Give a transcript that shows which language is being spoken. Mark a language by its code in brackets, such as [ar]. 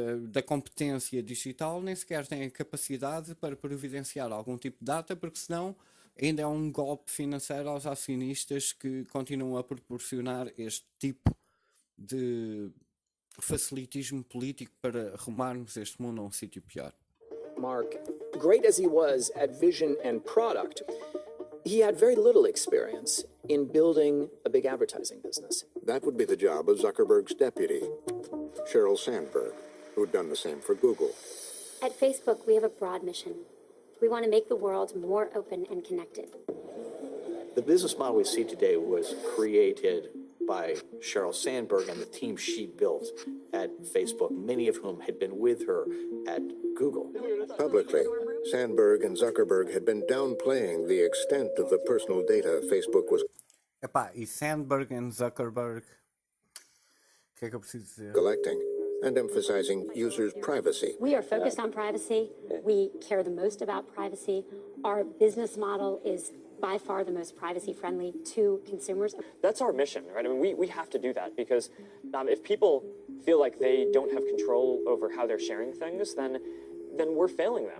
[pt] da competência digital, nem sequer têm a capacidade para providenciar algum tipo de data, porque senão ainda é um golpe financeiro aos acionistas que continuam a proporcionar este tipo de facilitismo político para arrumarmos este mundo a um sítio pior. [en] Mark, great as he was at vision and product, he had very little experience in building a big advertising business. That would be the job of Zuckerberg's deputy, Sheryl Sandberg, who'd done the same for Google. At Facebook, we have a broad mission. We want to make the world more open and connected. The business model we see today was created by Sheryl Sandberg and the team she built at Facebook, many of whom had been with her at Google. Publicly, Sandberg and Zuckerberg had been downplaying the extent of the personal data Facebook was [pt] Epá, e Sandberg and Zuckerberg, o que é que eu preciso dizer? [en] collecting and emphasizing users' privacy. We are focused on privacy. We care the most about privacy. Our business model is by far the most privacy friendly to consumers. That's our mission, right? I mean, we have to do that because if people feel like they don't have control over how they're sharing things, then we're failing them.